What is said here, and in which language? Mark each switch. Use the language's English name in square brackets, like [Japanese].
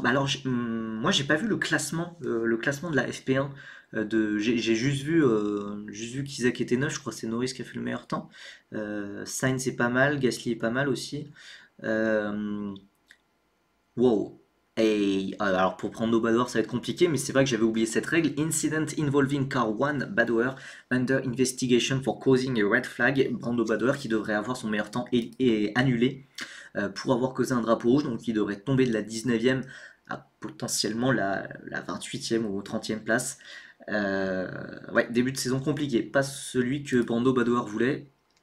[French] Bah alors, moi, j'ai pas vu le classement de la FP1. J'ai juste vu qu'Isaac était 9, je crois que c'est Norris qui a fait le meilleur temps. Sainz est pas mal, Gasly est pas mal aussi. Euh, wow. Et alors pour prendre nos Badoer, ça va être compliqué, mais c'est vrai que j'avais oublié cette règle. [English] Incident involving car one Badoer under investigation for causing a red flag. [French] Brando Badoer qui devrait avoir son meilleur temps et annulé pour avoir causé un drapeau rouge, donc il devrait tomber de la 19e à potentiellement la 28e ou 30e place. Ouais, début de saison compliqué, pas celui que Brando Badoer voulait.